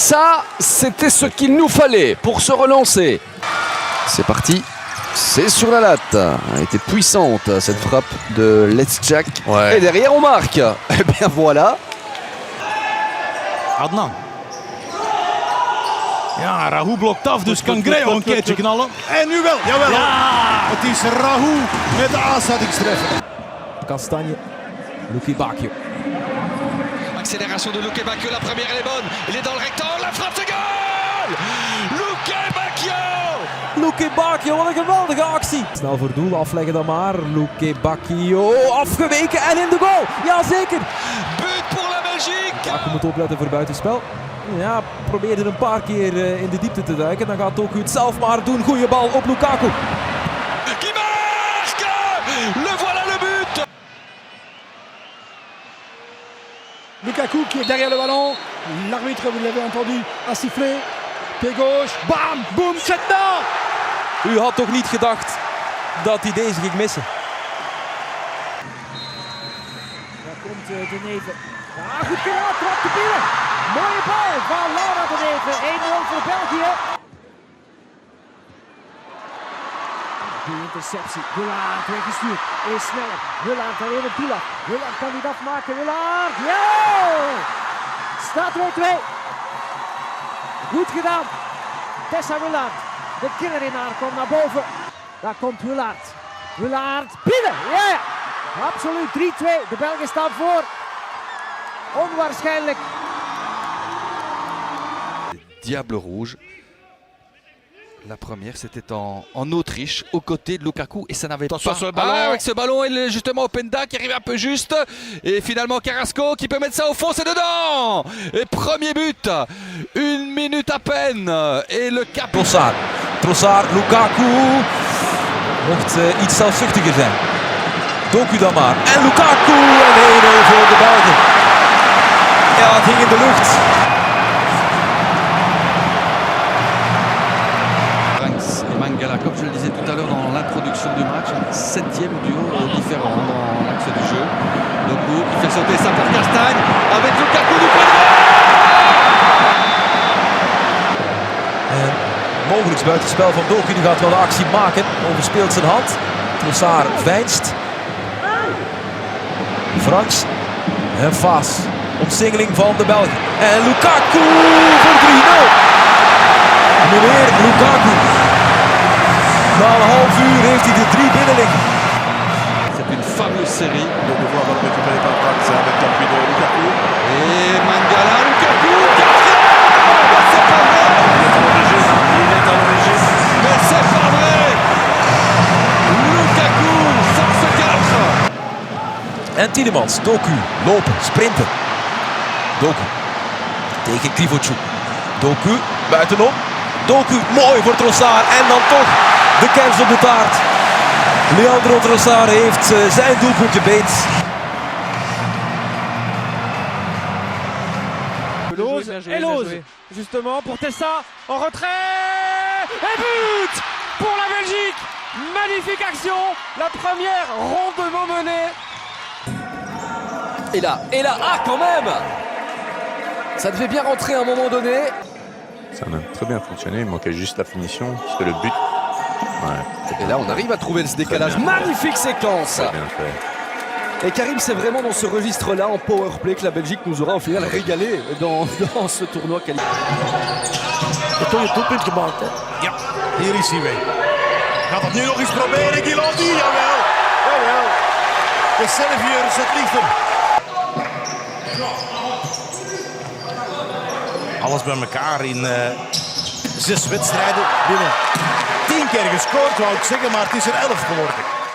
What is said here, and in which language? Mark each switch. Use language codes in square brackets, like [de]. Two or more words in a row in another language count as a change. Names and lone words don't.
[fr] Ça, c'était ce qu'il nous fallait pour se relancer. C'est parti. C'est sur la latte. Elle était puissante, cette frappe de Let's Jack. Ouais. Et derrière, on marque. Eh bien, voilà. Adnan. [nl] Ja, Rahou blokt af, dus kan Grejo een keertje knallen. En nu wel, jawel. Ja. Het is Rahou met de aanzettingstreffer. [fr] Castagne, Luque Bacchio. Accélération de Luque Bacchio, la première elle est bonne. Il est dans le rectangle, la frappe, c'est goal! Luque Bacchio! [nl] Luque Bacchio, wat een geweldige actie. Snel voor doel, afleggen dan maar. Luque Bacchio, afgeweken en in de goal. Jazeker. [fr] But pour la Belgique! [nl] Bacchio moet opletten voor buitenspel. Ja, probeerde een paar keer in de diepte te duiken. Dan gaat Doku het zelf maar doen. Goeie bal op Lukaku. [fr] Qui marque! Le voilà le but! Lukaku qui est derrière le ballon. L'arbitre, vous l'avez entendu, a sifflé. Pied gauche, bam, boum, c'est dedans! [nl] U had toch niet gedacht dat hij deze ging missen? Daar komt De Neven. Ja, goed gedaan, trap te binnen. Mooie bal van Laura De Neven. 1-0 voor België. Die interceptie. Willaert weggestuurd. Is sneller. Willaert dan even Pilaf. Willaert kan niet afmaken. Willaert. Ja! Staat 2-2. Goed gedaan. Tessa Willaert. De killerenaar komt naar boven. Daar komt Willaert. Willaert binnen. Ja, ja. Absoluut 3-2. De Belgen staan voor. Onwaarschijnlijk. [fr] Diable Rouge. La première, c'était en Autriche, aux côtés de Lukaku, et ça n'avait pas... Attention sur le ballon. avec ce ballon, et justement Openda qui arrive un peu juste, et finalement Carrasco qui peut mettre ça au fond, c'est dedans. Et premier but, 1 minute à peine, et le cap... [nl] Trossard, Lukaku, mocht iets zelfzuchtiger zijn. Doku dan maar, en Lukaku, en 1-0 voor de Belgen. Ja, het hing in de lucht. [fr] Mangala, comme je le disais tout à l'heure dans l'introduction du match, un 7e duo différent dans l'axe du jeu. Doku qui fait sauter ça pour Castagne avec Lukaku du point [nl] de mogelijk buitenspel van Doku, die gaat wel de actie maken, overspeelt zijn hand. Trossard veinst. Franks en Faas. Omsingeling van de Belgen. En Lukaku voor 3-0. Meneer Lukaku. Na een half uur heeft hij de 3 binnen liggen. [fr] C'est une fameuse série. De devoir récupérer par Franks avec l'appui de Lukaku. Et Mangala, Lukaku, quatrième! C'est pas vrai! Il est à l'origine. Mais c'est pas vrai! Lukaku, force 4! [nl] En Tielemans, Doku, lopen, sprinten. Doku tegen Krivocu. Doku, buitenom. Doku, mooi voor Trossard. En dan toch de kers op de taart. Leandro Trossard heeft zijn doelpuntje beet. [fr] Elose, justement pour Tessa, en retrait, et but pour la Belgique. Magnifique action, la première rondement menée. Et là, ah quand même! Ça devait bien rentrer à un moment donné. Ça a très bien fonctionné, il manquait juste la finition, parce que le but... Ouais, et là on arrive à trouver ce décalage. Magnifique séquence! Très bien fait. Et Karim, c'est vraiment dans ce registre-là, en powerplay, que la Belgique nous aura au final régalé dans ce tournoi qualifié. [nl] Het toch je doelpunt gemaakt, hè? Ja, hier is hij weer. Gaat het nu nog eens proberen, Guilandi? Jawel, jawel. De Serviërs, het ligt hem. Alles bij elkaar in 6 wedstrijden binnen 10 keer gescoord, wou ik zeggen, maar het is er 11 geworden.